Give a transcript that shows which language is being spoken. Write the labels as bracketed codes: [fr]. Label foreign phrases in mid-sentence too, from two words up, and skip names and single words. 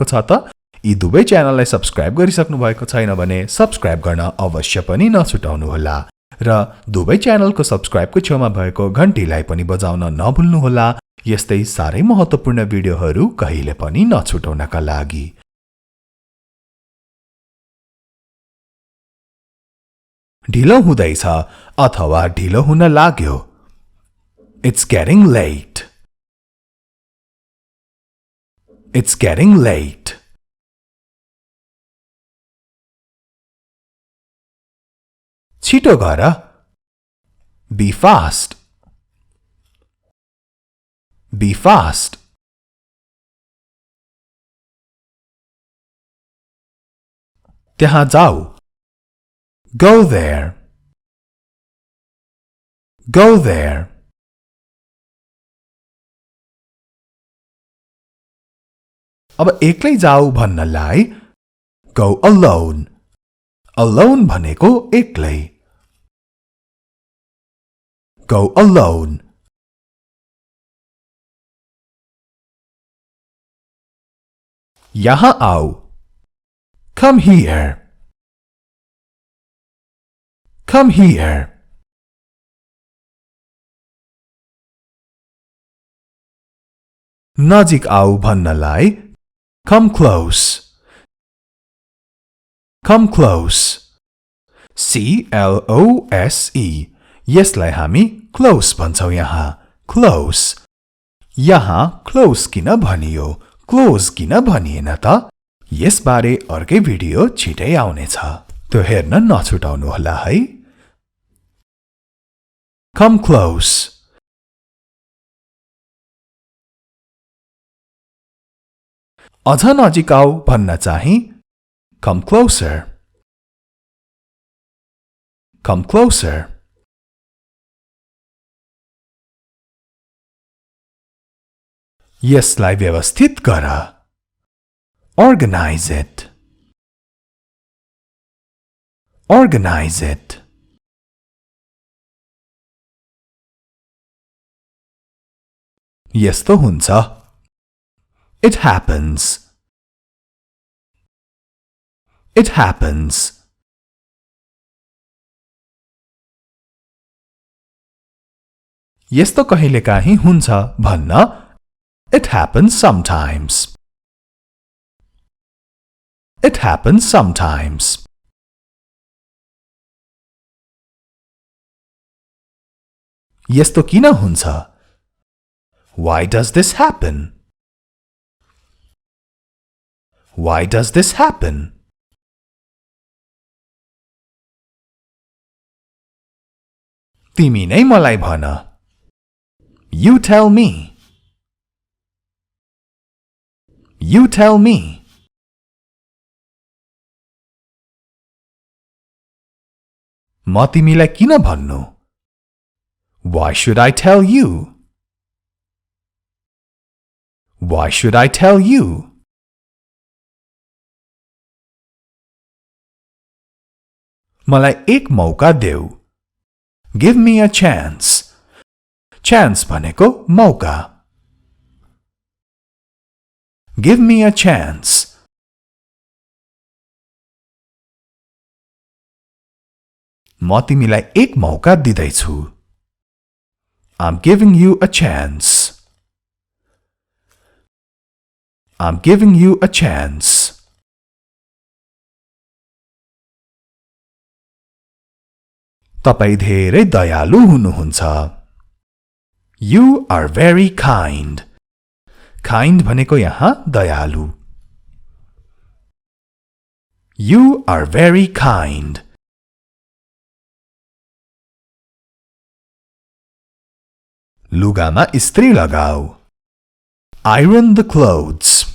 [ne] छ त यी दुवै च्यानललाई सब्स्क्राइब गरिसक्नु भएको छैन भने सब्स्क्राइब गर्न अवश्य पनि नछुटाउनु होला र दुवै च्यानलको सब्स्क्राइबको छेउमा भएको घण्टीलाई पनि बजाउन नभुल्नु होला यस्तै सारै महत्त्वपूर्ण भिडियोहरू कहिले पनि नछुटाउनका लागि ढिलो हुँदैछ अथवा ढिलो हुन लाग्यो [en] It's getting late. It's getting late. [ne] छिटो गर [en] Be fast. Be fast. [ne] त्यहाँ जाऊ [en] Go there. Go there. [ne] अब एक्लै जाऊ भन्नलाई [en] Go alone. Alone [ne] भनेको एक्लै [en] Go alone. [ne] यहाँ आऊ [en] Come here. Come here. [ne] नजिक आऊ भन्नलाई [en] Come close. Come close. C-L-O-S-E. [ne] यसलाई हामी close भन्छौं यहाँ. Close. यहाँ close किन भनियो? Close किन भनिएन त? यसबारे अर्कै भिडियो छिटै आउनेछ. त्यो हेर्न नछुटाउनु होला है. [en] Come close. [ne] अझ नजिक आऊ भन्न चाहिँ [en] Come closer. Come closer. [ne] यसलाई व्यवस्थित गर [en] Organize it. Organize it. [ne] यस्तो हुन्छ [en] It happens. It happens. [ne] यस्तो कहिलेकाहीँ हुन्छ भन्न [en] It happens sometimes. It happens sometimes. [ne] यस्तो किन हुन्छ? [en] Why does this happen? Why does this happen? [ne] तिमी नै मलाई भन. [en] You tell me. You tell me. [ne] म तिमीलाई किन भन्नु? [en] Why should I tell you? Why should I tell you? [ne] मलाई एक मौका देऊ. [en] Give me a chance. Chance [ne] भनेको मौका. [en] Give me a chance. [ne] म तिमीलाई एक मौका दिदैछु. [en] I'm giving you a chance. I'm giving you a chance. तपाई धेरै दयालु हुनुहुन्छ You are very kind kind [ne] भनेको यहाँ दयालु [en] You are very kind [ne] लुगामा इस्त्री लगाऊ [en] Iron the clothes